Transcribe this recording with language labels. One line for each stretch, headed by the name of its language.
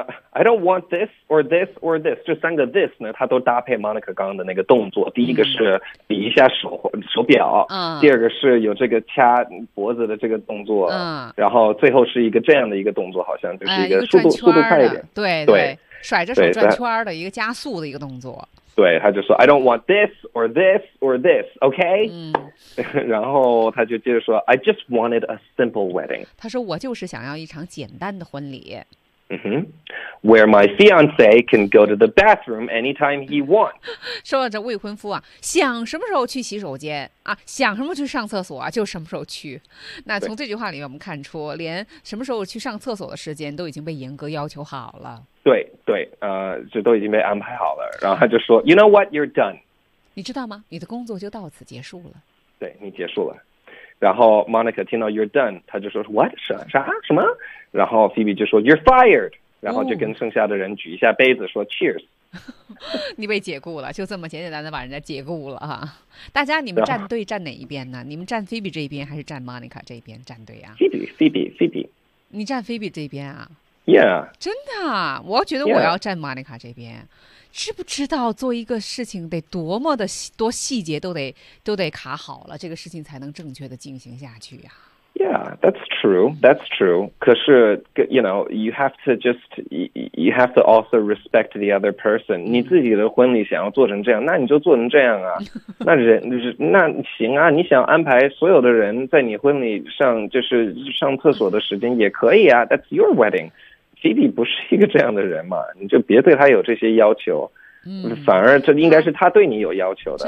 English: I don't want this or this or this.
Chinese: 这三个 this 呢，他都搭配 Monica 刚刚的那个动作。第一个是比一下手表，第二个是有这个掐脖子的这个动作，然后最后是一个这样的一个动作，好像就是一个速度快一点，对，甩着手转圈的一个加速的一个动作。对，他就说
English: I don't want this or this or this, OK?、
Chinese: 然后他就接着说
English: I just wanted a simple wedding.
Chinese: 他说我就是想要一场简单的婚礼。
English: Where my fiance can go to the bathroom anytime he wants.
Chinese: 说到这未婚夫啊，想什么时候去洗手间啊，想什么去上厕所啊，就什么时候去。那从这句话里面我们看出，连什么时候去上厕所的时间都已经被严格要求好了。对对，这都已经被安排好了。然后他就说
English: ，You know what? You're done.
Chinese: 你知道吗？你的工作就到此结束了。对你结束了。然后 Monica 听到
English: You're done，
Chinese: 他就说
English: What？
Chinese: 什么？然后 Phoebe 就说
English: You're fired。
Chinese: 然后就跟剩下的人举一下杯子说
English: Cheers。
Chinese: 哦、你被解雇了，就这么简简单单把人家解雇了哈。大家你们站队站哪一边呢？你们站 Phoebe 这一边还是站 Monica 这一边站队啊
English: ？Phoebe。
Chinese: 你站 Phoebe 这边啊？
English: Yeah，
Chinese: 真的、啊，我觉得我要站 Monica 这边，
English: yeah。
Chinese: 知不知道做一个事情得多么的多细节都得卡好了，这个事情才能正确的进行下去呀、啊。
English: Yeah， that's true. That's true.
Chinese: 可是
English: ，you know， you have to just you have to also respect the other person.
Chinese: 你自己的婚礼想要做成这样，那你就做成这样啊。那人那行啊，你想安排所有的人在你婚礼上就是上厕所的时间也可以啊。
English: That's your wedding.
Chinese: Phoebe 不是一个这样的人嘛，你就别对他有这些要求、反而这应该是他对你有要求